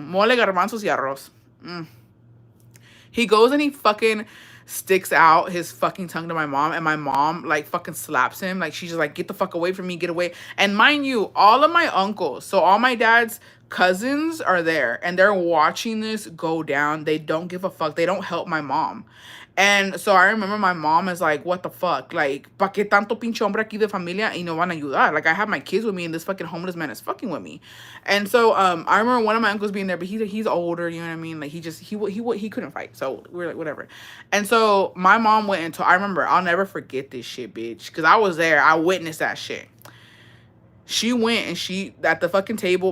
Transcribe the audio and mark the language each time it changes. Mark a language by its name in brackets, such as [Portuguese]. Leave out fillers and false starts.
[Spanish] Mole, garbanzos, y arroz. [English] He goes and he fucking sticks out his fucking tongue to my mom, and my mom like fucking slaps him. Like she's just like, get the fuck away from me, get away. And mind you, all of my uncles, so all my dad's cousins are there, and they're watching this go down. They don't give a fuck. They don't help my mom. And so I remember my mom is like, what the fuck? [Spanish] Like, ¿pa qué tanto pinche hombre aquí de familia y no van a ayudar? [English] Like, I have my kids with me and this fucking homeless man is fucking with me. And so I remember one of my uncles being there, but he's older, you know what I mean? Like, he couldn't fight. So we're like, whatever. And so my mom went into, I remember, I'll never forget this shit, bitch. Because I was there. I witnessed that shit. She went and she at the fucking table.